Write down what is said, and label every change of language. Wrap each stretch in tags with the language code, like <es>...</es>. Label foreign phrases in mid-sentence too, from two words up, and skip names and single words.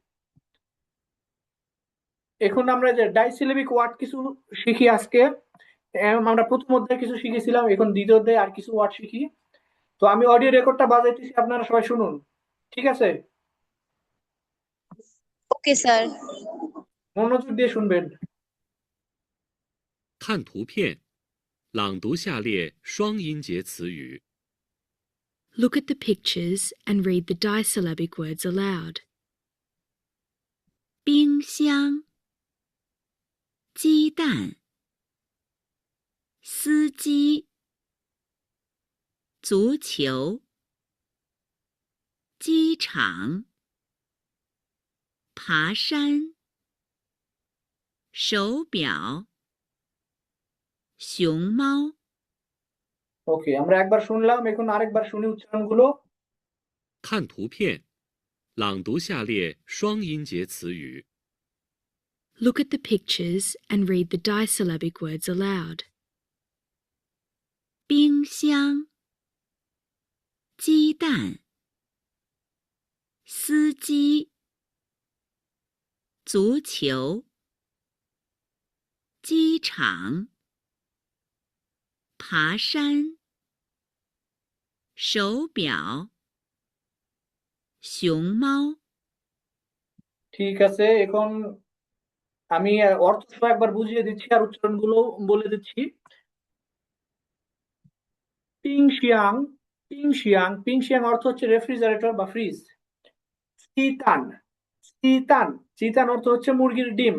<bn>এখন আমরা যে</bn> <en>disyllabic word</en> <bn>কিছু শিখি আজকে। আমরা প্রথম অধ্যায়ে কিছু শিখেছিলাম, এখন দ্বিতীয় অধ্যায়ে আর কিছু ওয়ার্ড শিখি। তো আমি অডিও রেকর্ডটা বাজাইতেছি, আপনারা সবাই শুনুন, ঠিক আছে?</bn> <en>okay sir.</en> <bn>মনোযোগ দিয়ে শুনবেন।</bn> <zh>看图片，朗读下列双音节词语。</zh> <en>Look at the pictures and read the disyllabic words aloud.</en> <zh>冰箱、鸡蛋、司机、足球、机场、爬山、手表、熊猫。</zh> <bn>ওকে, আমরা একবার শুনলাম, এখন আরেকবার শুনি উচ্চারণগুলো।</bn> <zh>看图片，朗读下列双音节词语。</zh> <en>Look at the pictures and read the disyllabic words aloud.</en> <zh>冰箱、鸡蛋、司机、足球、机场、爬山、手表、熊猫。</zh> <bn>ঠিক আছে, এখন আমি অর্থ সহ একবার বুঝিয়ে দিচ্ছি আর উচ্চারণগুলো বলে দিচ্ছি। পিংশিয়াং, পিংশিয়াং, পিংশিয়াং অর্থ হচ্ছে রেফ্রিজারেটর বা ফ্রিজ। চিতান, চিতান, চিতান অর্থ হচ্ছে মুরগির ডিম।</bn>